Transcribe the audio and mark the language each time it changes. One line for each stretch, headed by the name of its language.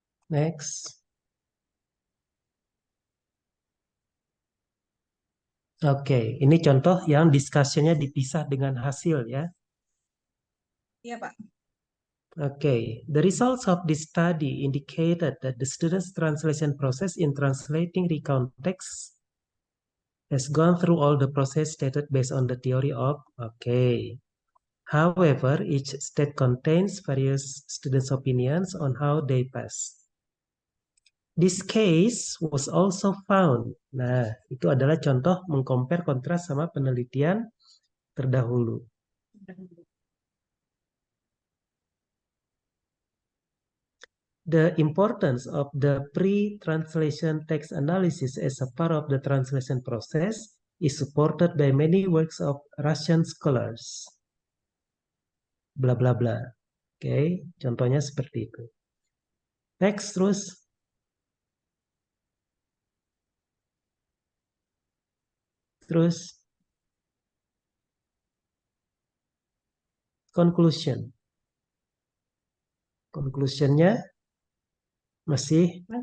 English: Next.
Indonesian: Oke, ini contoh yang discussion-nya dipisah dengan hasil ya. iya Pak.
English: Okay, the results of this study indicated that the student's translation process in translating recount text has gone through all the process stated based on the theory of, okay. However, each state contains various students' opinions on how they pass. This case was also found.
Indonesian: Nah, itu adalah contoh mengcompare kontras sama penelitian terdahulu.
English: The importance of the pre-translation text analysis as a part of the translation process is supported by many works of Russian scholars. Bla bla bla.
Indonesian: Oke, contohnya seperti itu. Next, terus. Terus. Conclusion. Conclusionnya masih